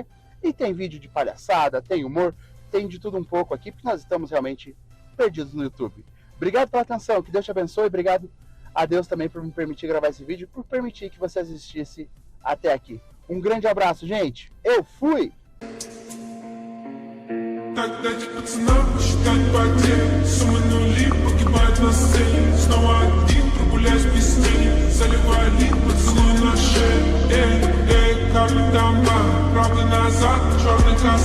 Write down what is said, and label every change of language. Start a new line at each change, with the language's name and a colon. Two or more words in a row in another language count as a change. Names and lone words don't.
Portuguese: E tem vídeo de palhaçada, tem humor, tem de tudo um pouco aqui, porque nós estamos realmente perdidos no YouTube. Obrigado pela atenção, que Deus te abençoe. Obrigado a Deus também por me permitir gravar esse vídeo, por permitir que você assistisse até aqui. Um grande abraço, gente. Eu fui!
Russian: Так дайте пацанам посчитать потери. Суммы нули погибают на сцене. Снова один, прогуляюсь без тени. Заливаю лин, поцелуй на шею. Эй, капитан Бар, правда назад, черный каскад.